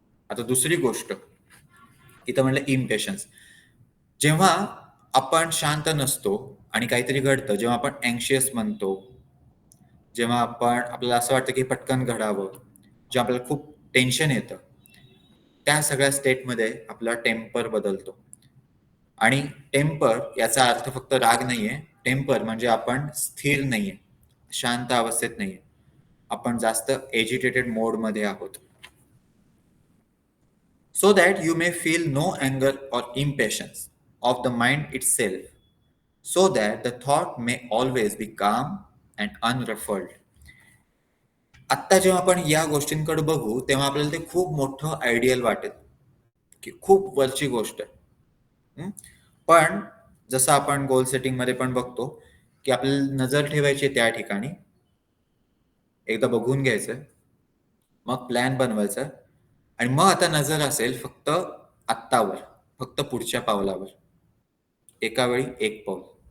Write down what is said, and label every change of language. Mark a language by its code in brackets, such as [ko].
[mr] आता दुसरी गोष्ट इथं म्हणलं इम्पेशन्स. जेव्हा आपण शांत नसतो आणि काहीतरी घडतं, जेव्हा आपण अँक्शियस म्हणतो, जेव्हा आपल्याला असं वाटतं की पटकन घडावं, जेव्हा आपल्याला खूप टेन्शन येतं, त्या सगळ्या स्टेटमध्ये आपला टेम्पर बदलतो. आणि टेम्पर याचा अर्थ फक्त राग नाहीये. टेम्पर म्हणजे आपण स्थिर नाहीये, शांत अवस्थेत नाहीये, आपण जास्त एजिटेटेड मोडमध्ये आहोत. [en] So that you may feel no anger or impatience of the mind itself, so that the thought may always be calm and unruffled. [mr] आत्ता जेव्हा आपण या गोष्टींकडे बघू तेव्हा आपल्याला ते खूप मोठं आयडियल वाटेल की खूप वरची गोष्ट आहे. पण जसं आपण गोल सेटिंग मध्ये पण बघतो की आपल्याला नजर ठेवायची त्या ठिकाणी, एकदा बघून घ्यायचं, मग प्लॅन बनवायचा, आणि मग आता नजर असेल फक्त आत्तावर, फक्त पुढच्या पावलावर, एका वेळी एक पाऊल.